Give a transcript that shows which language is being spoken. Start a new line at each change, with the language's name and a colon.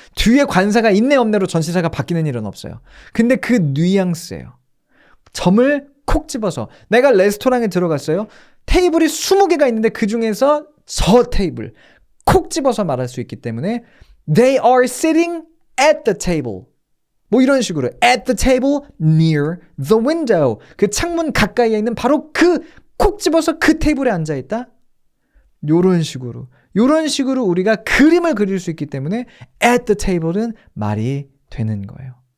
Korean: 뒤에 관사가 있네 없네로 전치사가 바뀌는 일은 없어요. 근데 그 뉘앙스예요. 점을 콕 집어서 내가 레스토랑에 들어갔어요. 테이블이 20개가 있는데 그 중에서 저 테이블 콕 집어서 말할 수 있기 때문에
English: They are sitting at the table.
Korean: 뭐 이런 식으로
English: at the table near the window.
Korean: 그 창문 가까이에 있는 바로 그 콕 집어서 그 테이블에 앉아있다. 요런 식으로 우리가 그림을 그릴 수 있기 때문에 at the table은 말이 되는 거예요.